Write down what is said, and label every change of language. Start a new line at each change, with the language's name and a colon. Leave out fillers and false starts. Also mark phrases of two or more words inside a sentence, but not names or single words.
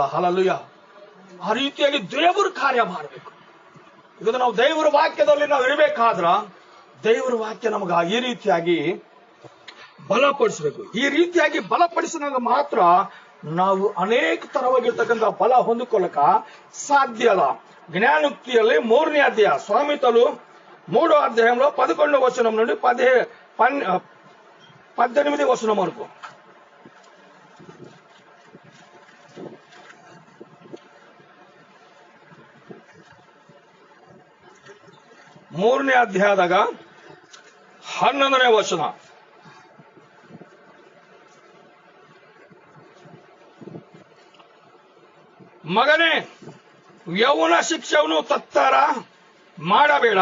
Kannada: ಹಲ್ಲೆಲೂಯಾ. ಆ ರೀತಿಯಾಗಿ ದೇವರ ಕಾರ್ಯ ಮಾಡಬೇಕು. ಈಗ ನಾವು ದೇವರ ವಾಕ್ಯದಲ್ಲಿ ನಾವು ಇರಬೇಕಾದ್ರ ದೇವರ ವಾಕ್ಯ ನಮಗ ಈ ರೀತಿಯಾಗಿ ಬಲಪಡಿಸಬೇಕು. ಈ ರೀತಿಯಾಗಿ ಬಲಪಡಿಸಿದಾಗ ಮಾತ್ರ ನಾವು ಅನೇಕ ತರವಾಗಿರ್ತಕ್ಕಂಥ ಬಲ ಹೊಂದಿಕೊಳ್ಳಕ ಸಾಧ್ಯ ಅಲ್ಲ.
Telugu: జ్ఞానోక్తిಯಲ್ಲಿ 3ನೇ అధ్యాయ సామెతలు 3వ అధ్యాయంలో 11వ వచనం నుండి 18వ వచనం వరకు.
Kannada: ಮೂರನೇ ಅಧ್ಯಾಯದಾಗ 11ನೇ ವಚನ. ಮಗನೇ, ಯೌವನ ಶಿಕ್ಷೆಯನ್ನು ತತ್ತಾರ ಮಾಡಬೇಡ.